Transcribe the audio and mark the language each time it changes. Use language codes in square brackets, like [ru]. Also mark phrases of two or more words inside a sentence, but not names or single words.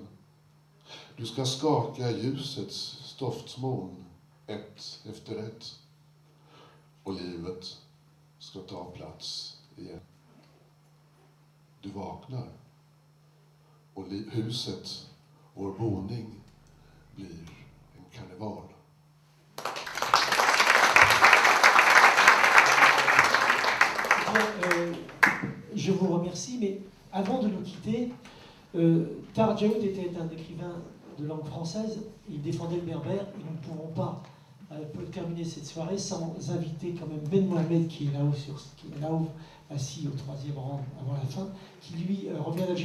[sv] Du ska skaka ljusets stoftsmoln ett efter ett. Och livet ska ta plats igen. Du vaknar. Och huset, vår boning, blir en karneval. [fr] Je vous remercie, mais avant de nous quitter, Tahar Djaoud était un écrivain de langue française, il défendait le berbère, et nous ne pouvons pas terminer cette soirée sans inviter quand même Ben Mohamed, qui est là-haut, assis au troisième rang avant la fin, qui lui revient d'Algérie.